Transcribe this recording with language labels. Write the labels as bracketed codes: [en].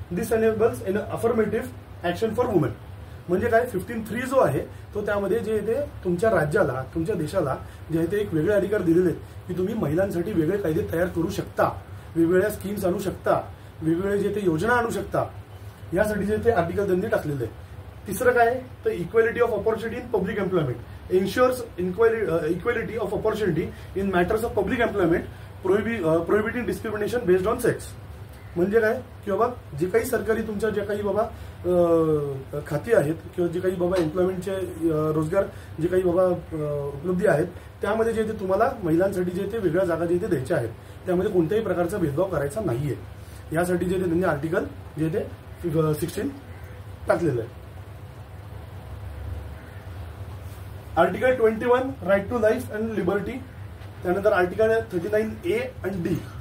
[en] This enables in affirmative action for woman. [mr] म्हणजे काय, 15(3) जो आहे तो त्यामध्ये जे ते तुमच्या राज्याला, तुमच्या देशाला जे आहे ते एक वेगळे अधिकार दिलेले आहेत की तुम्ही महिलांसाठी वेगळे कायदे तयार करू शकता, वेगवेगळ्या स्कीम्स आणू शकता, वेगवेगळे जे ते योजना आणू शकता. यासाठी जे ते आर्टिकल त्यांनी टाकलेले आहे. [en] तिसरं काय, तर equality of opportunity in public employment. Ensures equality of opportunity in matters of public employment, prohibiting discrimination based on sex. [mr] म्हणजे काय की बाबा जे काही सरकारी तुमच्या जे काही बाबा खाती आहेत किंवा जे काही बाबा एम्प्लॉयमेंटचे रोजगार जे काही बाबा उपलब्धी आहेत त्यामध्ये जे ते तुम्हाला महिलांसाठी जे ते वेगळ्या जागा जे ते द्यायच्या आहेत, त्यामध्ये कोणत्याही प्रकारचा भेदभाव करायचा नाहीये. यासाठी जे ते त्यांनी आर्टिकल जे ते 16 टाकलेलं आहे. [en] Article 21 right to life and liberty. [mr] त्यानंतर आर्टिकल 39A and D.